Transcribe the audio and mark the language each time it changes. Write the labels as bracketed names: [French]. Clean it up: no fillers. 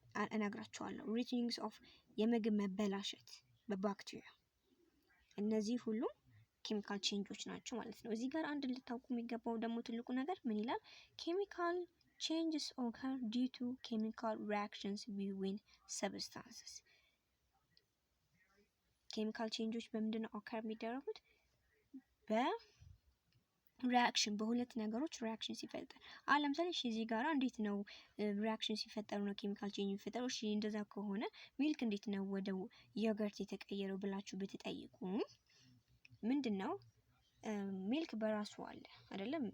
[Amharic] እነግራችኋለሁ። ሪቲንግስ ኦፍ የምግብ መበላሸት በባክቴሪያ እነዚህ ሁሉ ኬሚካል ቼንጆች ናቸው ማለት ነው። እዚህ ጋር አንድ ልታውቁ የሚገባው ደግሞ ትልቁ ነገር ምን ይላል? [English] ኬሚካል changes occur due to chemical reactions between substances. [Amharic] ኬሚካል ቼንጆች በምንድነው ኦከር የሚደረጉት? በሪአክሽን በሁለት ነገሮች ሪአክሽን ሲፈጠር። ለምሳሌ እዚህ ጋር እንዴት ነው ሪአክሽን ሲፈጠሩ ነው ኬሚካል ቼንጅ የሚፈጠረው? እሺ እንደዛ ከሆነ ሚልክ እንዴት ነው ወደ ዮገርት የተቀየረው ብላችሁ ብትጠይቁ ምንድነው ሚልክ በራሱ አለ አይደለም?